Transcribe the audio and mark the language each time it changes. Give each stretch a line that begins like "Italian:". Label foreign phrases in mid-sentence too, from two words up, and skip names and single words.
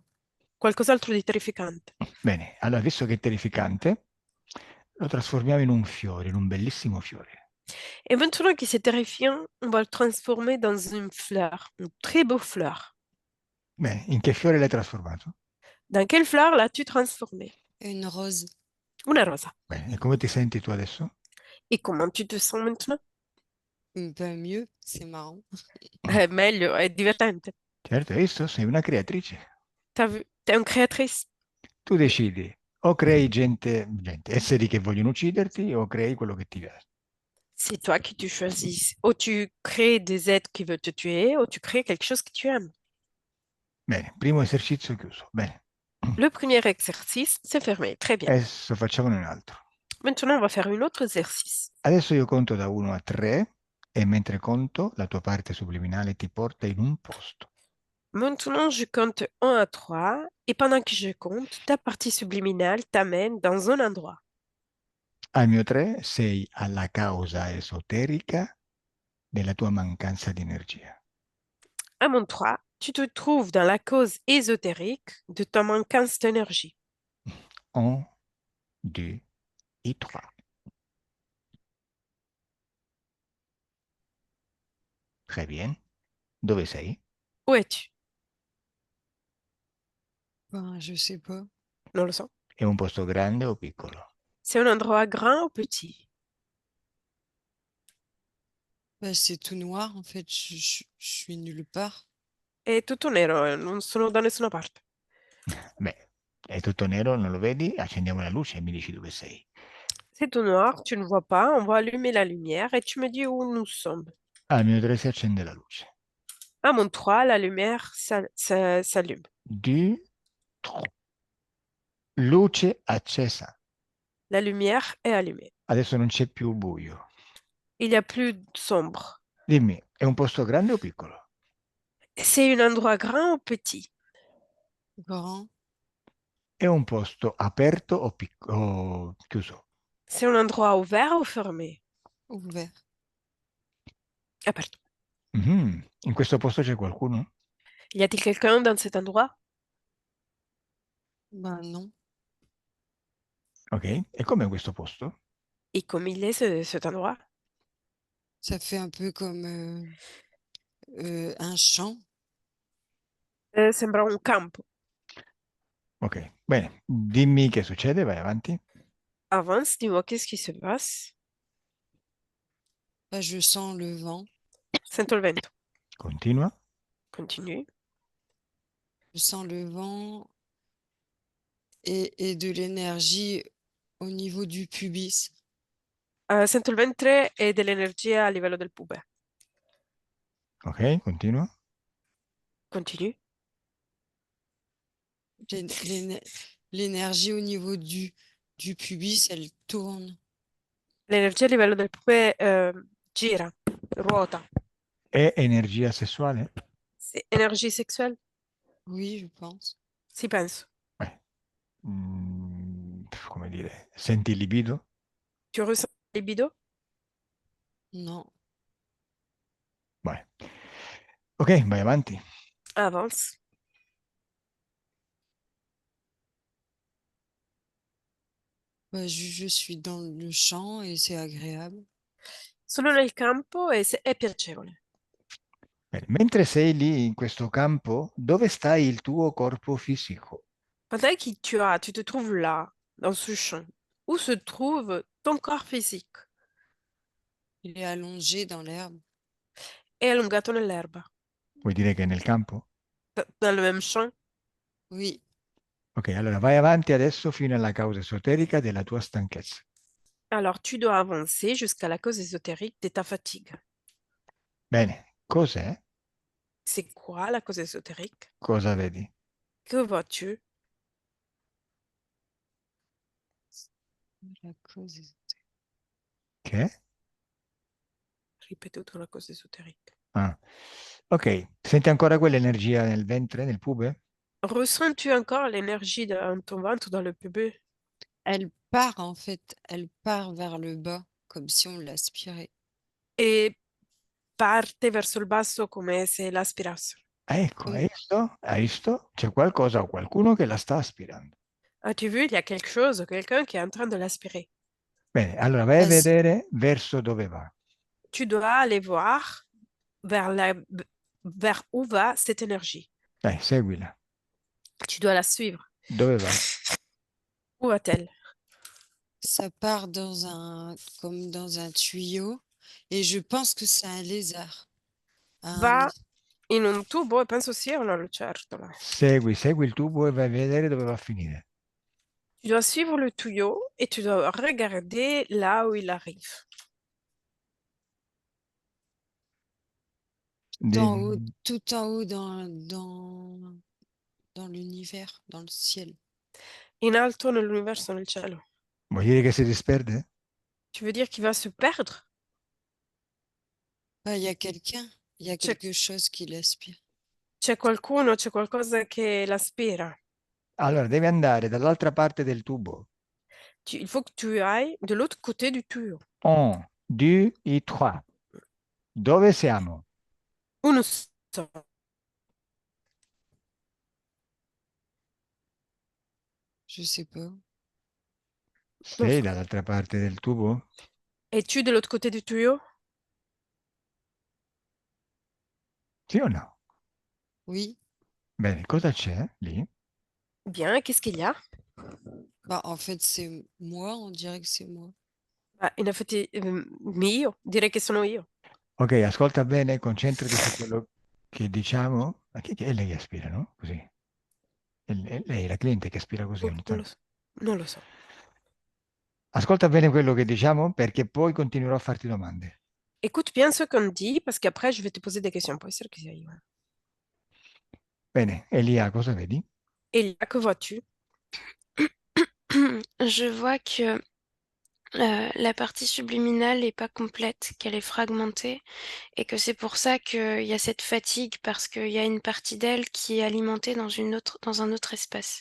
Italian: Qualcos'altro di terrificante. Bene, allora visto che è terrificante, lo trasformiamo in un fiore, in un bellissimo fiore.
French: Et maintenant que c'est terrifiant, on va le transformer dans une fleur, une très beau fleur.
Italian: Bene, in che fiore l'hai trasformato?
French: Dans quelle fleur l'as-tu transformé? Une rose.
Italian: Una rosa. Bene, e come ti senti tu adesso?
French: Et comment tu te sens maintenant? Pas mieux, c'est marrant.
Italian: Meglio, è divertente. Certo, hai visto? Sei una creatrice.
French: T'as vu? T'es une créatrice.
Italian: Tu decidi, o crei esseri che vogliono ucciderti, o crei quello che ti piace.
French: C'est toi qui tu choisis. Ou tu crées des êtres qui veulent te tuer, ou tu crées quelque chose que tu aimes.
Italian: Bene, primo esercizio chiuso. Bene,
French: Le premier exercice, c'est fermé. Très bien.
Italian: adesso facciamone un altro.
French: Maintenant, on va faire un autre exercice.
Italian: Adesso io conto da 1 a 3 e mentre conto la tua parte subliminale ti porta in un posto.
French: Maintenant, je compte 1 à 3 et pendant que je compte, ta partie subliminale t'amène dans un endroit.
Italian: Al mio 3 sei alla causa esoterica della tua mancanza di energia.
French: À mon 3, Tu te trouves dans la cause ésotérique de ta manquance d'énergie. 1, 2 et 3. Très bien.
Italian: Dove sei?
French: Où es-tu? Ben, je sais pas.
Italian: Non le so. È un posto grande o piccolo?
French: C'est un endroit grand ou petit? Ben, c'est tout noir en fait. Je suis nulle part.
Italian: È tutto nero, non sono da nessuna parte. Beh, è tutto nero, non lo vedi? Accendiamo la luce e mi dici dove sei.
French: C'est tout noir, tu ne vois pas, on va allumer la lumière et tu me dis où nous sommes.
Italian: Al mio 3 si accende la luce.
French: À mon 3, la lumière s'allume. 2, 3.
Italian: Luce accesa.
French: La lumière est allumée.
Italian: Adesso non c'è più buio.
French: Il n'y a plus sombre.
Italian: Dimmi, è un posto grande o piccolo?
French: C'est un endroit grand ou petit? Grand,
Italian: È un posto aperto o chiuso?
French: C'est un endroit ouvert ou fermé? ouvert.
Italian: Aperto. Mhm. In questo posto c'è qualcuno?
French: Y a-t-il quelqu'un dans cet endroit? Ben non.
Italian: Ok. E com'è questo posto?
French: Et comme il est cet endroit? Ça fait un peu comme un champ.
Italian: Sembra un campo. Ok. Bene. Dimmi che succede, vai avanti.
French: Avance, dis-moi qu'est-ce qui se passe? Ben, je sens le vent.
Italian: Sento il vento. Continua.
French: Continue. Je sens le vent et de l'énergie au niveau du pubis.
Italian: Sento il ventre e dell'energia a livello del pube. Ok, continua.
French: Continue. L'é- l'éne- L'énergie au niveau du pubis, elle tourne.
Italian: L'energia a livello del pube gira, ruota. È energia sessuale?
French: C'est énergie sexuelle? Oui, je pense.
Italian: Si penso. Eh, come dire, senti il libido?
French: Tu ressens la libido? Non.
Italian: Vai. Ok, vai avanti.
French: Avance. Ben, je suis dans le champ et c'est agréable.
Italian: Sono nel campo e è piacevole. Bene. Mentre sei lì in questo campo, dove sta il tuo corpo fisico?
French: Pendant que tu te trouves là, dans ce champ, où se trouve ton corps physique? Il est allongé dans l'herbe.
Italian: È allungato nell'erba, Vuoi dire che è nel campo?
French: dans le même champ. Oui.
Italian: Ok, allora vai avanti adesso fino alla causa esoterica della tua stanchezza.
French: Alors, tu dois avancer jusqu'à la cause ésotérique de ta fatigue.
Italian: Bene, cos'è?
French: C'est quoi la cause ésotérique?
Italian: Cosa vedi?
French: Que vois-tu? La cause est-
Italian: Che?
French: Répète la cause ésotérique. Ah.
Italian: Ok, senti ancora quell'energia nel ventre, nel pube?
French: Ressens-tu encore l'énergie dans ton ventre, dans le pubis? Elle part en fait, elle part vers le bas, comme si on l'aspirait.
Italian: E parte verso il basso come se l'aspirasse. Ecco,
French: Comme,
Italian: hai visto? Hai visto? C'è qualcosa o qualcuno che la sta aspirando.
French: As-tu vu, il y a quelque chose, quelqu'un qui est en train de l'aspirer.
Italian: Bene, allora vai a bah, c- vedere verso dove va.
French: Tu dois aller voir vers où va cette énergie.
Italian: Dai, seguila.
French: Tu dois la suivre.
Italian: Dove va?
French: Où va-t-elle? Ça part comme dans un tuyau, et je pense que c'est un lézard. Un,
Italian: Va in un tubo e penso sia una lucertola. Segui il tubo e vai a vedere dove va a finire.
French: Tu dois suivre le tuyau et tu dois regarder là où il arrive.
Italian: Devi-
French: tout en haut dans l'univers, dans le ciel.
Italian: In alto nell'universo, nel cielo. Vuol dire che si disperde?
French: Tu veux dire qu'il va se perdre? Ah, il y a quelqu'un, il y a
Italian: C'è
French: quelque chose qui l'aspire.
Italian: c'è qualcuno, c'è qualcosa che l'aspira. Allora, devi andare dall'altra parte del tubo.
French: Il faut que tu ailles de l'autre côté du tuyau. 1, 2 et 3.
Italian: Dove siamo?
French: Où nous sommes? Je sais pas.
Italian: Non Sei so. dall'altra parte del tubo?
French: Es-tu de l'autre côté du tuyau?
Italian: Sì o no?
French: Oui.
Italian: Bene, cosa c'è lì?
French: Bien, qu'est-ce qu'il y a? Bah, en fait, c'est moi, on dirait que c'est moi.
Italian: Ah, in effetti, io, direi che sono io. Ok, ascolta bene, concentrati su quello che diciamo. Ma chi è lei che aspira, no? Così. È lei, la cliente che aspira così Oh, ogni non lo tanto. so. Non lo so. Ascolta bene quello che diciamo perché poi continuerò a farti domande.
French: Écoute bien ce qu'on dit, parce qu'après, je vais te poser des questions.
Italian: Può essere che sia io. Bene, Elia, cosa vedi? Elia,
French: que vois-tu? Je vois que la partie subliminale n'est pas complète, qu'elle est fragmentée, et que c'est pour ça qu'il y a cette fatigue, parce qu'il y a une partie d'elle qui est alimentée dans un autre espace.